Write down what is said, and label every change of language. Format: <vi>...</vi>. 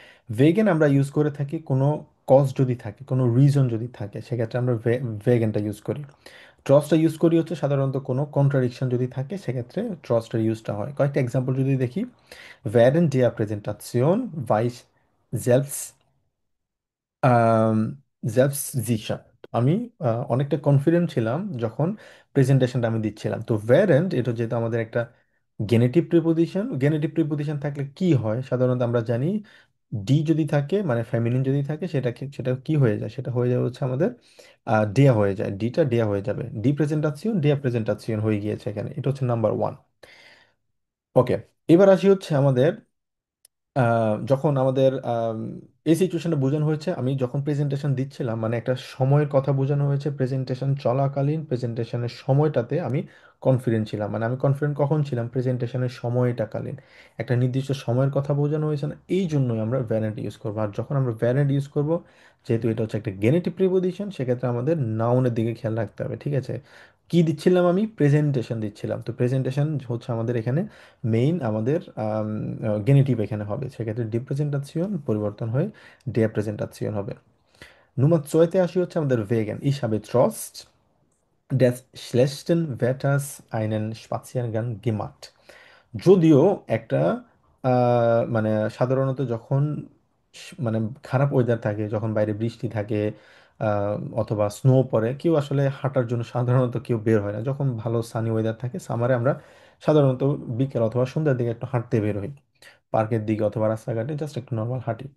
<bn>Vegan আমরা use করে থাকি কোনো কজ যদি থাকে, কোনো রিজন যদি থাকে, সেক্ষেত্রে আমরা ভেগানটা ইউজ করি। ট্রসটা ইউজ করি হচ্ছে সাধারণত কোনো কন্ট্রাডিকশন যদি থাকে, সেক্ষেত্রে ট্রসটার ইউজটা হয়।</bn> <de>কয়েকটা এক্সাম্পল যদি দেখি: Während der Präsentation war ich selbst আম, selbstsicher।</de> <bn>আমি অনেকটা কনফিডেন্ট ছিলাম যখন প্রেজেন্টেশনটা আমি দিচ্ছিলাম। তো ভ্যারেন্ট এটা যেহেতু আমাদের একটা গেনেটিভ প্রিপোজিশন, গেনেটিভ প্রিপোজিশন থাকলে কি হয় সাধারণত আমরা জানি, ডি যদি থাকে মানে ফেমিনিন যদি থাকে, সেটা কি হয়ে যায়, সেটা হয়ে যাবে হচ্ছে আমাদের ডেয়া হয়ে যায়, ডিটা ডেয়া হয়ে যাবে, ডি প্রেজেন্টাসিয়ন ডেয়া প্রেজেন্টাসিয়ন হয়ে গিয়েছে এখানে। এটা হচ্ছে নাম্বার ওয়ান। ওকে, এবার আসি হচ্ছে আমাদের যখন আমাদের এই সিচুয়েশনটা বোঝানো হয়েছে, আমি যখন প্রেজেন্টেশন দিচ্ছিলাম, মানে একটা সময়ের কথা বোঝানো হয়েছে। প্রেজেন্টেশন চলাকালীন প্রেজেন্টেশনের সময়টাতে আমি কনফিডেন্ট ছিলাম। মানে আমি কনফিডেন্ট কখন ছিলাম? প্রেজেন্টেশনের সময়টাকালীন। একটা নির্দিষ্ট সময়ের কথা বোঝানো হয়েছে না, এই জন্যই আমরা ভ্যারেন্ট ইউজ করবো। আর যখন আমরা ভ্যারেন্ট ইউজ করব, যেহেতু এটা হচ্ছে একটা গেনেটিভ প্রিপোজিশন, সেক্ষেত্রে আমাদের নাউনের দিকে খেয়াল রাখতে হবে। ঠিক আছে, কি দিচ্ছিলাম? আমি প্রেজেন্টেশন দিচ্ছিলাম। তো প্রেজেন্টেশন হচ্ছে আমাদের এখানে মেইন আমাদের গেনিটিভ এখানে হবে, সেক্ষেত্রে ডিপ্রেজেন্টাসিয়ন পরিবর্তন হয়ে ডেপ্রেজেন্টাসিয়ন হবে। নুমার চয়তে আসি হচ্ছে আমাদের vegan.</bn> <de>Ich habe trotz des schlechten Wetters einen Spaziergang gemacht।</de> <bn>যদিও একটা মানে সাধারণত যখন মানে খারাপ ওয়েদার থাকে, যখন বাইরে বৃষ্টি থাকে অথবা স্নো পড়ে, কেউ আসলে হাঁটার জন্য সাধারণত কেউ বের হয় না। যখন ভালো সানি ওয়েদার থাকে সামারে, আমরা সাধারণত বিকেল অথবা সন্ধ্যার দিকে একটু হাঁটতে বের হই, পার্কের দিকে অথবা রাস্তাঘাটে জাস্ট একটু নর্মাল হাঁটি।</bn>